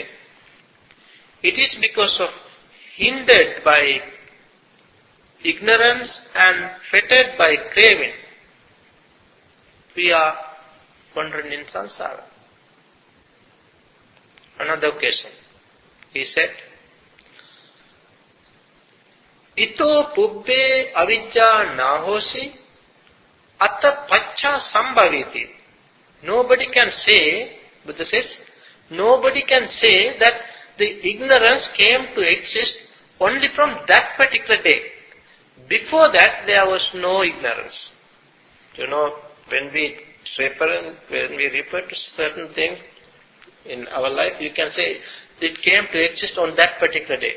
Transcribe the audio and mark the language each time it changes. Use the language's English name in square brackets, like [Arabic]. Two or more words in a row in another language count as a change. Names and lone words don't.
[English] It is because of hindered by ignorance and fettered by craving, we are wandering in samsara. Another occasion, he said, [Pali] Ito pubbe avijja nahosi atta pacha sambhaviti. [English] Nobody can say, Buddha says, nobody can say that the ignorance came to exist only from that particular day. Before that, there was no ignorance. When we refer to certain things in our life, you can say it came to exist on that particular day.